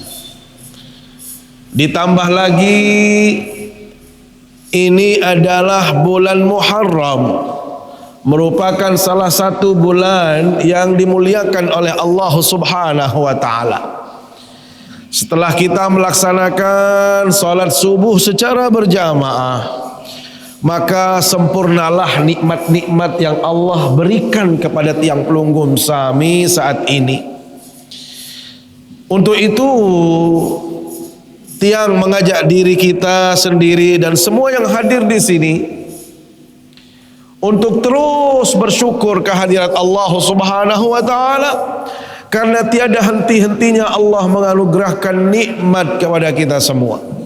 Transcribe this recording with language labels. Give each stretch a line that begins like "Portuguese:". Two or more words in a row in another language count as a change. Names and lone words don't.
Indonesian: Ditambah lagi ini adalah bulan Muharram, merupakan salah satu bulan yang dimuliakan oleh Allah
Arabic: سبحانه وتعالى.
Indonesian: Setelah kita melaksanakan salat subuh secara berjamaah, maka sempurnalah nikmat-nikmat yang Allah berikan kepada
Sasak: tiang pelunggum sami
Indonesian: saat ini. Untuk itu tiang mengajak diri kita sendiri dan semua yang hadir di sini untuk terus bersyukur kehadirat Allah
Arabic: سبحانه وتعالى,
Indonesian: karena tiada henti-hentinya Allah menganugerahkan nikmat kepada kita semua.